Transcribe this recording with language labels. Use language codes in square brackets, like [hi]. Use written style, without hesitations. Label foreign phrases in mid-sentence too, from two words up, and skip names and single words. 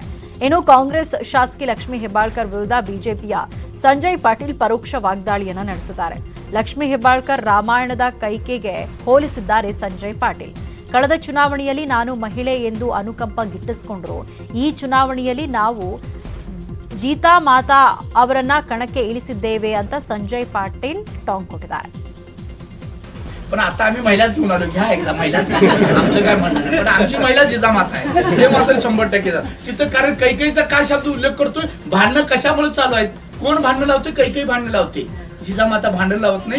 [kn] ಇನ್ನು ಕಾಂಗ್ರೆಸ್ ಶಾಸಕಿ ಲಕ್ಷ್ಮೀ ಹೆಬ್ಬಾಳ್ಕರ್ ವಿರುದ್ಧ ಬಿಜೆಪಿಯ ಸಂಜಯ್ ಪಾಟೀಲ್ ಪರೋಕ್ಷ ವಾಗ್ದಾಳಿಯನ್ನ ನಡೆಸಿದ್ದಾರೆ. ಲಕ್ಷ್ಮೀ ಹೆಬ್ಬಾಳ್ಕರ್ ರಾಮಾಯಣದ ಕೈಕೆಗೆ ಹೋಲಿಸಿದ್ದಾರೆ ಸಂಜಯ್ ಪಾಟೀಲ್. ಕಳೆದ ಚುನಾವಣೆಯಲ್ಲಿ ನಾನು ಮಹಿಳೆ ಎಂದು ಅನುಕಂಪ ಗಿಟ್ಟಿಸಿಕೊಂಡ್ರು. ಈ ಚುನಾವಣೆಯಲ್ಲಿ ನಾವು ಗೀತಾ ಮಾತಾ ಅವರನ್ನ ಕಣಕ್ಕೆ ಇಳಿಸಿದ್ದೇವೆ ಅಂತ संजय पाटील टॉंग ಕೊಟ್ಟಿದ್ದಾರೆ. [mr] पण आता आम्ही महिलाच घेऊन आलो, घ्या एकदा महिलाच, आमचं काय म्हणणं, पण आमची महिला जिजामाता आहे हे मात्र 100% तिथं. कारण कैकेयीचा काय शब्द उल्लेख करतोय, भांडणं कशामुळे चालू आहेत, कोण भांडणं लावते, कैकेयी भांडणं लावते, जिजामाता भांडण लावत नाही.